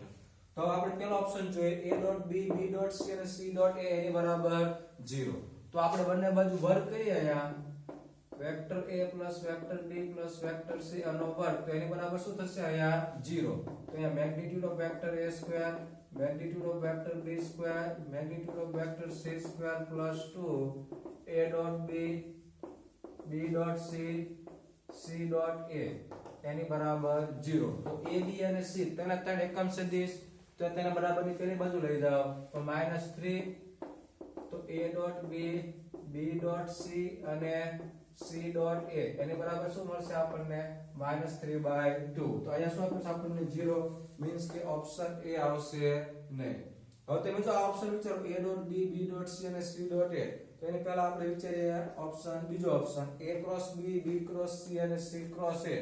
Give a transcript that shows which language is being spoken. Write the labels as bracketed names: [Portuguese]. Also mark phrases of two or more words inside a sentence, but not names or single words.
[Gujarati] તો આપણે પહેલો ઓપ્શન જોઈએ [English] a dot b b dot c [Gujarati] અને [English] c dot a [Gujarati] એની બરાબર 0. તો આપણે બંને બાજુ વર્ગ કરીએ. અહીંયા [English] vector a plus vector b plus vector c [Gujarati] આનો વર્ગ તો એની બરાબર શું થશે? અહીંયા 0. તો અહીંયા [English] magnitude of vector a square magnitude of vector b square magnitude of vector c square plus 2 a dot b b dot c c dot a [Gujarati] એની બરાબર [English] 0. [Gujarati] તો a b અને c તેના ત્રણ એકમ સદિશ તો તેના બરાબરની પેલી બાજુ લઈ જાઓ તો -3. તો [English] a dot b b dot c [Gujarati] અને [English] c dot a [Gujarati] એની બરાબર શું મળશે આપણને? -3/2. તો અહીંયા શું આપશે આપણને? 0. મીન્સ કે ઓપ્શન a આવશે નહીં. હવે તમે જો આ ઓપ્શન વિચારો [English] a dot b b dot c [Gujarati] અને [English] c dot a [Gujarati] તો એની પહેલા આપણે વિચારીએ ઓપ્શન બીજો ઓપ્શન [English] a cross b b cross c [Gujarati] અને [English] c cross a.